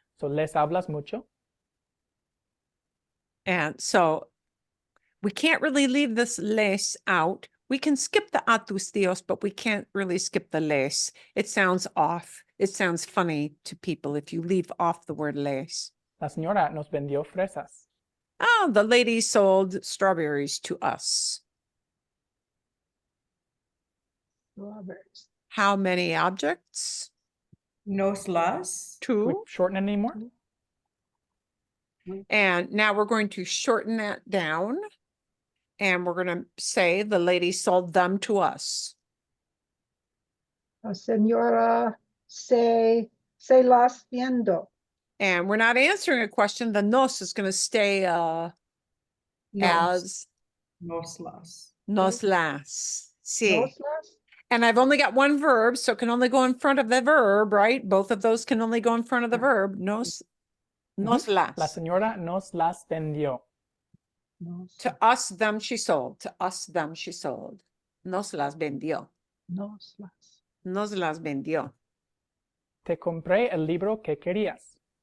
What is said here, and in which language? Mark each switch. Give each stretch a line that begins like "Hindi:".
Spanish: So les hablas mucho.
English: And so we can't really leave this les out. We can skip the a tus tíos, but we can't really skip the les. It sounds off. It sounds funny to people if you leave off the word les.
Spanish: La señora nos vendió fresas.
English: Oh, the lady sold strawberries to us. Strawberries. How many objects?
Spanish: Nos las.
English: Can we Two. shorten it anymore? And now we're going to shorten that down. And we're going to say the lady sold them to us.
Spanish: Señora se las viendo.
English: And we're not answering a question. The nos is going to stay
Spanish: Nos.
English: as
Spanish: Nos las. nos las. Sí. Nos las?
English: And I've only got one verb, so it can only go in front of the verb, right? Both of those can only go in front of the verb.
Spanish: Nos las. La señora nos las vendió. Nos,
English: To us, them she sold. To us, them she sold. Nos las vendió.
Spanish: nos las. Nos las vendió. Te compré el libro que querías.